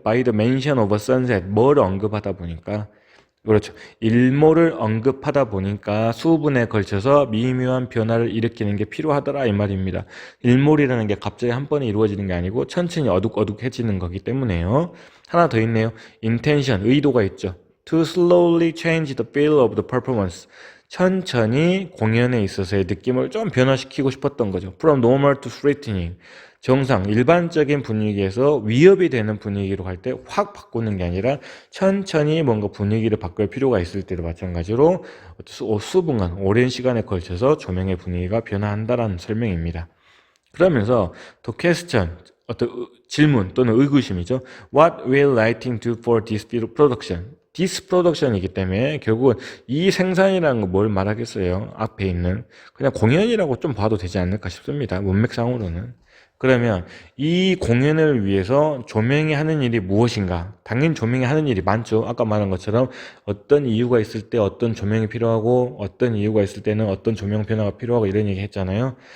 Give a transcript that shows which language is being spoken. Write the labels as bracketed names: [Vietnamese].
[English] By the mention of a sunset, [Korean] 뭐를 언급하다 보니까, 그렇죠, 일몰을 언급하다 보니까 수분에 걸쳐서 미묘한 변화를 일으키는 게 필요하더라 이 말입니다. 일몰이라는 게 갑자기 한 번에 이루어지는 게 아니고 천천히 어둑어둑해지는 거기 때문에요. 하나 더 있네요. [English] intention, [Korean] 의도가 있죠. [English] to slowly change the feel of the performance, [Korean] 천천히 공연에 있어서의 느낌을 좀 변화시키고 싶었던 거죠. [English] From normal to threatening. [Korean] 정상, 일반적인 분위기에서 위협이 되는 분위기로 갈 때 확 바꾸는 게 아니라 천천히 뭔가 분위기를 바꿀 필요가 있을 때도 마찬가지로 수분간, 오랜 시간에 걸쳐서 조명의 분위기가 변화한다라는 설명입니다. 그러면서 [English] to question, [Korean] 어떤 질문 또는 의구심이죠. [English] What will lighting do for this production? this production [Korean] 이기 때문에 결국은 이 생산이라는 거 뭘 말하겠어요? 앞에 있는 그냥 공연이라고 좀 봐도 되지 않을까 싶습니다. 문맥상으로는. 그러면 이 공연을 위해서 조명이 하는 일이 무엇인가? 당연히 조명이 하는 일이 많죠. 아까 말한 것처럼 어떤 이유가 있을 때 어떤 조명이 필요하고 어떤 이유가 있을 때는 어떤 조명 변화가 필요하고 이런 얘기 했잖아요.